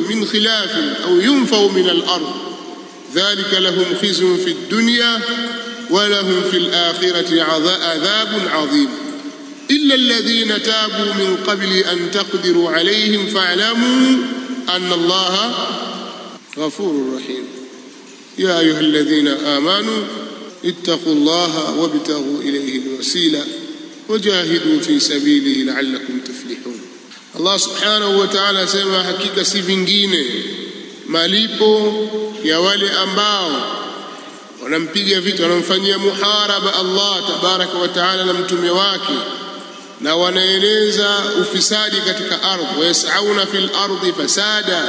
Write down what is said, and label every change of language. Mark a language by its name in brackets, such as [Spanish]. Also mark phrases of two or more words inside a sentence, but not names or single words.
[Arabic] من خلاف أو ينفوا من الأرض ذلك لهم خزي في الدنيا ولهم في الآخرة عذاب عظيم إلا الذين تابوا من قبل أن تقدروا عليهم فاعلموا أن الله غفور رحيم يا أيها الذين آمنوا اتقوا الله وابتغوا إليه الوسيلة وجاهدوا في سبيله لعلكم تفلحون. [Swahili] Allah [Arabic] سبحانه وتعالى [Swahili] asema hakika si vingine malipo ya wale ambao wanampiga vita, wanamfanyia muharaba Allah [Arabic] تبارك وتعالى [Swahili] na mtume wake, na wanaeneza ufisadi katika ardhi, [Arabic] ويسعون في الأرض فسادا.